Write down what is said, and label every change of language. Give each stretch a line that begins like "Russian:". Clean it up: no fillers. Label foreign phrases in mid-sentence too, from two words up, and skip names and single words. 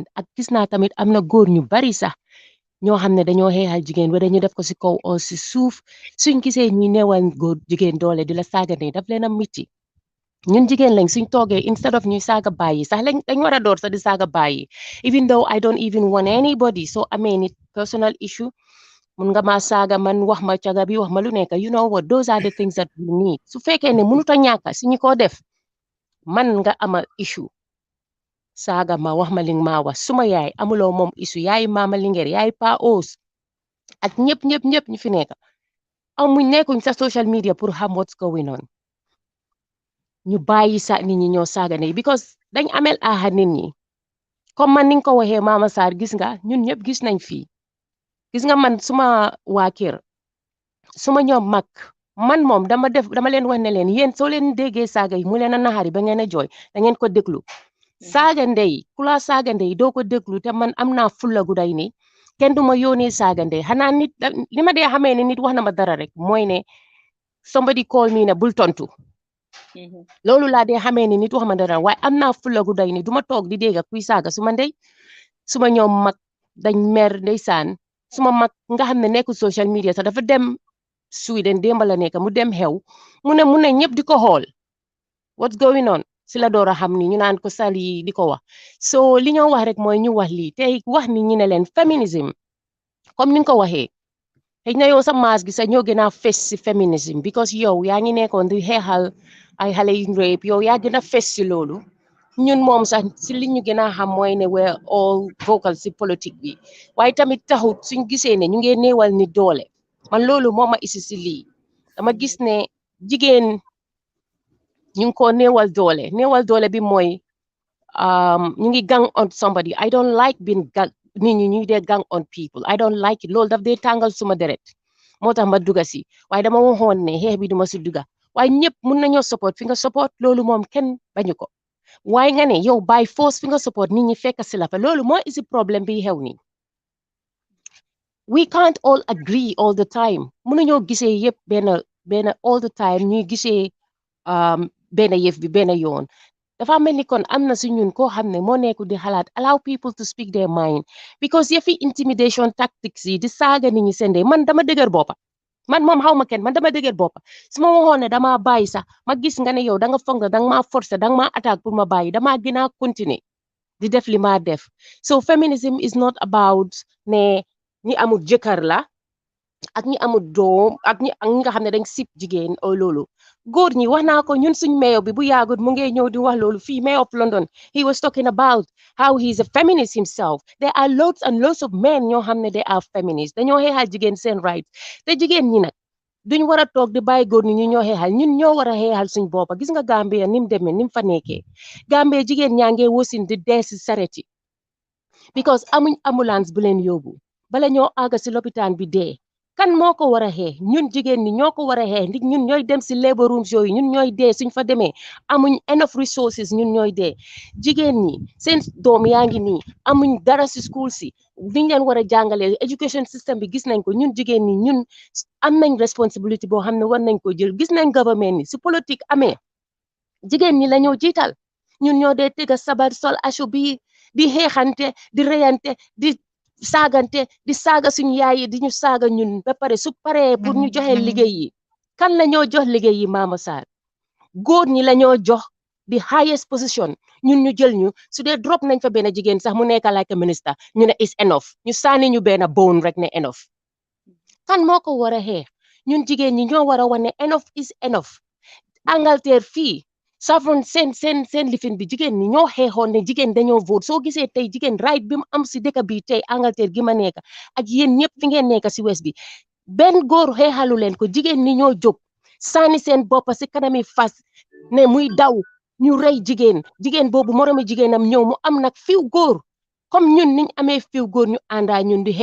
Wolof: ak gis naa tamit am na góor ñu bari sax ñoo xam ne dañoo xeexal jigéen wala ñu def ko si kaw o si suuf suñ gisee ñuy neewal góor jigéen doole di la saaga ne daf leen a miti ñun jigéen lañ suñ toogee instead of ñuy saaga bàyyi sax dañ war a door sax di saaga bàyyi
English: even though I don't even want anybody
Wolof: so amee nit
English: personal issue
Wolof: mun nga ma saaga man wax ma caga bi wax ma lu nekk
English: you know what those are the things that we need
Wolof: su fekkee ne mënut a ñàkk si ñu ko def man nga ama issue saaga ma wax ma li ma wax suma yaay amuloo moom issue yaay Mama Linguère yaay Pa Ous ak ñëpp ñu fi nekk amuñ nekkuñ sa
English: social media
Wolof: pour xam
English: what's going on
Wolof: ñu bàyyi sa nit ñi ñoo saaga ne because dañ amel aaxa nit ñi comme man ni nga ko waxee Mama Sarr gis nga ñun ñëpp gis nañ fii gis nga man suma waa kër suma ñoom mag man moom dama leen wax ne leen yéen soo leen déggee saaga yi mu leen a naxari ba ngeen a jooy da ngeen ko déglu saaga ndey ku la saaga ndey doo ko déglu te man am naa fulla gu day ni kenn du ma yónnee saaga ndey xanaa nit li ma dee xamee ne nit wax na ma dara rek mooy ne
English: somebody call me
Wolof: ne bul tontu loolu laa dee xamee ne nit wax ma dara waaye am naa fulla gu day ni du ma toog di dégg kuy saaga suma ndey suma ñoom mag dañ mer ndeysaan suma mag nga xam ne nekkul
English: social media
Wolof: sax dafa dem Sweden démb la nekk mu dem xew mu ne ñëpp di ko xool
English: what's going on
Wolof: si la door a xam ni ñu naan ko sali di ko wax so li ñoo wax rek mooy ñu wax lii tey wax ni ñu ne leen feminism comme ni nga ko waxee xëy na yow sa maas gi sax ñoo gën a fes si feminism because yow yaa ngi nekkoon di xeexal ay xale yu rape yow yaa gën a fes si loolu ñun moom sax si li ñu gën a xam mooy ne
English: we're all vocal
Wolof: si politique bi waaye tamit taxut suñ gisee ne ñu ngi néewal ni doole man loolu moo ma isi si lii dama gis ne jigéen ñu ngi ko néewal doole bi mooy ñu ngi
English: gang on somebody I don't like being gang
Wolof: nit ñi ñu dee
English: gang on people I don't like it
Wolof: loolu daf dee tàngal suma deret moo tax ma duga si waaye dama waxoon ne xeex bi duma si duga waaye ñëpp mun nañoo support fi nga support loolu moom kenn bañu ko waaye nga ne yow
English: by force
Wolof: fi nga support nit ñi fekk si la fa loolu moo isi problème bi xew nii
English: we can't all agree all the time
Wolof: mënuñoo gisee yëpp benn
English: all the time
Wolof: ñuy gisee benn yëf bi benn yoon dafa mel ni kon am na si ñun koo xam ne moo nekku di xalaat
English: allow people to speak their mind
Wolof: because yëfi
English: intimidation tactics
Wolof: yi di saaga nit ñi sende man dama dëgër boppa man moom xaw ma kenn man dama dëgër boppa su ma waxoon ne damaa bàyyi sax ma gis nga ne yow da nga foog ne danga maa forcer danga maa attaque pour ma bàyyi damaa gën a continuer di def li ma def so
English: feminism is not about
Wolof: ne ñi amul jëkkër la ak ñi amul doom ak ñi nga xam ne dañ sip jigéen o loolu góor ñi wax naa ko ñun suñ mayor bi bu yaagut mu ngi ñëw di wax loolu fii
English: mayor of London he was talking about how he's a feminist himself there are loads and loads of men
Wolof: ñoo xam ne
English: they are feminist
Wolof: dañoo xeexal jigéen seen rights te jigéen ñi nag duñ war a toog di bàyyi góor ñi ñu ñoo xeexal ñun ñoo war a xeexal suñ boppa gis nga Gambia ni mu demee ni mu fa nekkee Gambia jigéen ñaa ngee wasin di dee si saret yi because amuñ ambulance bu leen yóbbu bala ñoo àgga si lopitaan bi dee kan moo ko war a xeex ñun jigéen ñi ñoo ko war a xeex ndig ñun ñooy dem si
English: labor rooms
Wolof: yooyu ñun ñooy dee suñ fa demee amuñ
English: enough resources
Wolof: ñun ñooy dee jigéen ñi seen doom yaa ngi nii amuñ dara si school si liñ leen war a jàngalee
English: education system
Wolof: bi gis nañ ko ñun jigéen ñi ñun am nañ responsibility boo xam ne war nañ ko jël gis nañ government ni si politique amee jigéen ñi la ñoo jiital ñun ñoo dee tëgga sabar sol asu bi di xeexante di reyante di saagante di saaga suñu yaay yi di ñu saaga ñun ba pare su paree pour ñu joxe liggéey yi kan la ñoo jox liggéey yi Mama Sarr góor ñi la ñoo jox di
English: highest position
Wolof: ñun ñu jël ñu su dee drop nañ fa benn jigéen sax mu nekk
English: like a minister
Wolof: ñu ne
English: is enough
Wolof: ñu sànni ñu benn bone rek ne enough kan moo ko war a xeex ñun jigéen ñi ñoo war a wane
English: enough is enough
Wolof: Angleterre fii saafara seen lifin bi jigéen ñi ñoo xeexoon ne jigéen dañoo vote soo gisee tey jigéen right bi mu am si dëkk bi tey Angleterre gi ma nekk ak yéen ñëpp fi ngeen nekk si west bi benn góor xeexalu leen ko jigéen ñi ñoo jóg sànni seen boppa si kanami fas ne muy daw ñu rey jigéen boobu moromi jigéenam ñëw mu am nag fiw góor comme ñun niñ amee fiw góor ñu àndaa ñun di